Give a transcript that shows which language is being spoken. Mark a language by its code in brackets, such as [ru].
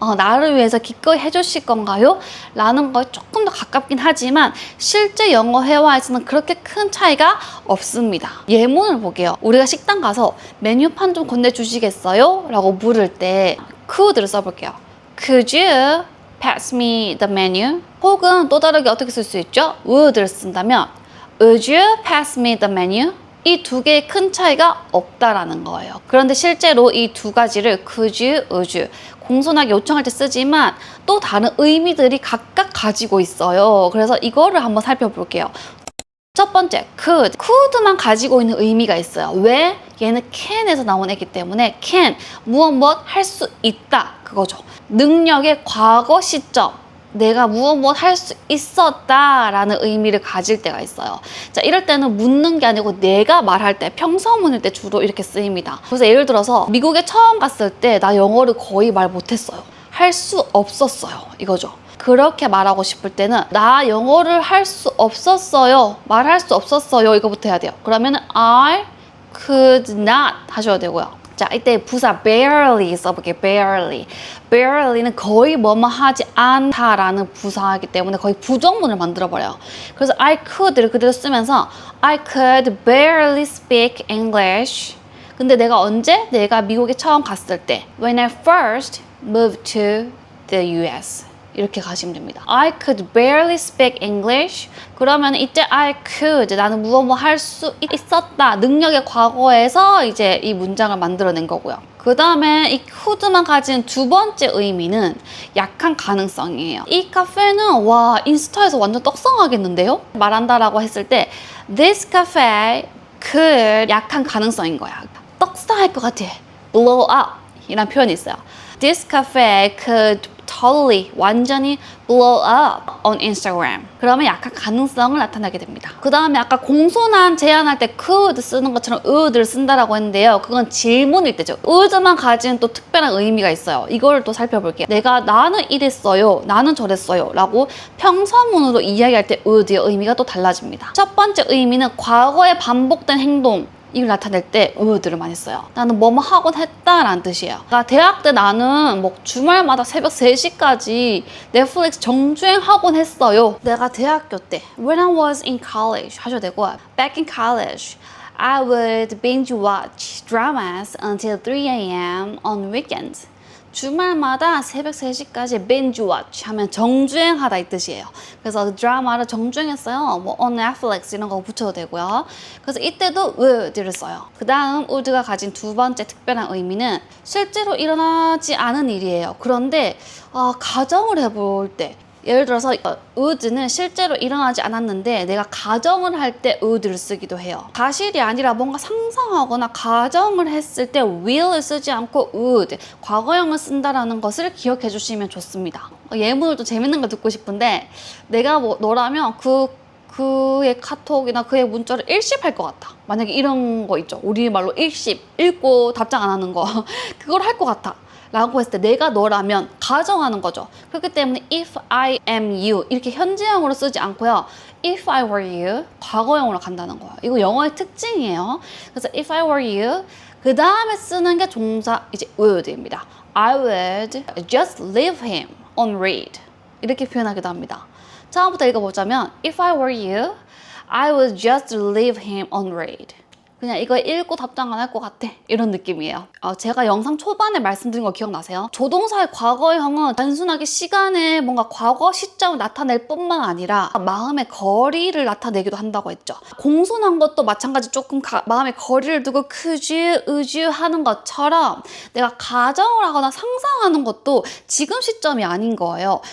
[ko] 나를 위해서 기꺼이 해주실 건가요? 라는 거에 조금 더 가깝긴 하지만 실제 영어 회화에서는 그렇게 큰 차이가 없습니다. 예문을 볼게요. 우리가 식당 가서 메뉴판 좀 건네주시겠어요? 라고 물을 때 could를 써볼게요. [en] Could you pass me the menu? [ko] 혹은 또 다르게 어떻게 쓸 수 있죠? would를 쓴다면 [en] Would you pass me the menu? [ko] 이 두 개의 큰 차이가 없다라는 거예요. 그런데 실제로 이 두 가지를 could you, would you 공손하게 요청할 때 쓰지만 또 다른 의미들이 각각 가지고 있어요. 그래서 이거를 한번 살펴볼게요. 첫 번째, could만 가지고 있는 의미가 있어요. 왜? 얘는 can에서 나온 애기 때문에 can, 무엇 할 수 있다, 그거죠. 능력의 과거 시점, 내가 무엇 할 수 있었다라는 의미를 가질 때가 있어요. 자, 이럴 때는 묻는 게 아니고 내가 말할 때, 평서문일 때 주로 이렇게 쓰입니다. 그래서 예를 들어서 미국에 처음 갔을 때 나 영어를 거의 말 못했어요. 할 수 없었어요, 이거죠. 그렇게 말하고 싶을 때는 나 영어를 할 수 없었어요, 말할 수 없었어요, 이거부터 해야 돼요. 그러면 [en] I could not [ko] 하셔야 되고요. 자, 이때 부사 barely 써볼게요. barely는 거의 뭐뭐 하지 않다라는 부사이기 때문에 거의 부정문을 만들어버려요. [en] 그래서 I could를 [ko] 그대로 쓰면서 [en] I could barely speak English. [ko] 근데 내가 언제? 내가 미국에 처음 갔을 때 [en] When I first moved to the US. [ko] 이렇게 가시면 됩니다. [en] I could barely speak English. [ko] 그러면 이때 I could, 나는 무엇 할 수 있었다. 능력의 과거에서 이제 이 문장을 만들어낸 거고요. 그 다음에 이 could만 가진 두 번째 의미는 약한 가능성이에요. 이 카페는 와, 인스타에서 완전 떡상하겠는데요? 말한다라고 했을 때 [en] This cafe could [ko] 약한 가능성인 거야. 떡상할 것 같아. blow up 이란 표현이 있어요. [en] This cafe could totally, [ko] 완전히 [en] blow up on Instagram. [ko] 그러면 약간 가능성을 나타내게 됩니다. 그 다음에 아까 공손한 제안할 때 could 쓰는 것처럼 would를 쓴다라고 했는데요. 그건 질문일 때죠. would만 가진 또 특별한 의미가 있어요. 이걸 또 살펴볼게요. 나는 이랬어요, 나는 저랬어요 라고 평서문으로 이야기할 때 would의 의미가 또 달라집니다. 첫 번째 의미는 과거에 반복된 행동, 이걸 나타낼 때 would를 많이 써요. 나는 뭐뭐 하곤 했다라는 뜻이에요. 그러니까 대학 때 나는 뭐 주말마다 새벽 3시까지 넷플릭스 정주행하곤 했어요. 내가 대학교 때 [en] When I was in college [ko] 하셔도 되고 [en] Back in college I would binge watch dramas until 3 a.m. on weekends. [ko] 주말마다 새벽 3시까지 binge watch 하면 정주행하다 이 뜻이에요. 그래서 드라마를 정주행했어요. 뭐 on Netflix 이런 거 붙여도 되고요. 그래서 이때도 would를 써요. 그 다음 would가 가진 두 번째 특별한 의미는 실제로 일어나지 않은 일이에요. 그런데 가정을 해볼 때 예를 들어서 would는 실제로 일어나지 않았는데 내가 가정을 할 때 would를 쓰기도 해요. 사실이 아니라 뭔가 상상하거나 가정을 했을 때 will을 쓰지 않고 would, 과거형을 쓴다라는 것을 기억해 주시면 좋습니다. 예문을 또 재밌는 거 듣고 싶은데 내가 뭐 너라면 그의 카톡이나 그의 문자를 일십할 것 같아. 만약에 이런 거 있죠. 우리말로 일십, 읽고 답장 안 하는 거 그걸 할 것 같아 라고 했을 때 내가 너라면 가정하는 거죠. 그렇기 때문에 [en] if I am you [ko] 이렇게 현재형으로 쓰지 않고요. [en] if I were you [ko] 과거형으로 간다는 거예요. 이거 영어의 특징이에요. 그래서 [en] if I were you [ko] 그 다음에 쓰는 게 동사 이제 would입니다. [en] I would just leave him on read [ko] 이렇게 표현하기도 합니다. 처음부터 읽어보자면 [en] if I were you I would just leave him on read. [ko] 그냥 이거 읽고 답장 안 할 것 같아 이런 느낌이에요. 제가 영상 초반에 말씀드린 거 기억나세요? 조동사의 과거형은 단순하게 시간에 뭔가 과거 시점을 나타낼 뿐만 아니라 마음의 거리를 나타내기도 한다고 했죠. 공손한 것도 마찬가지 조금 마음의 거리를 두고 크지 으지 하는 것처럼 내가 가정을 하거나 상상하는 것도 지금 시점이 아닌 거예요.